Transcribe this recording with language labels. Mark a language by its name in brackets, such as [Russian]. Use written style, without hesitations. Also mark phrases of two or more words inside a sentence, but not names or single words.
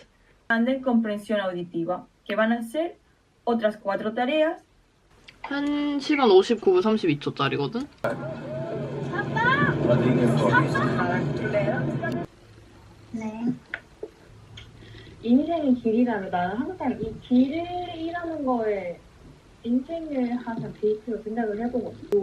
[Spanish] De comprensión auditiva, que van a ser otras 4 tareas. [Korean] 1시간 59분 32초짜리거든? 네. 인생의 길이라면 나는 항상 이 길이라는 거에 인생을 항상 데이트로 생각을 해보거든.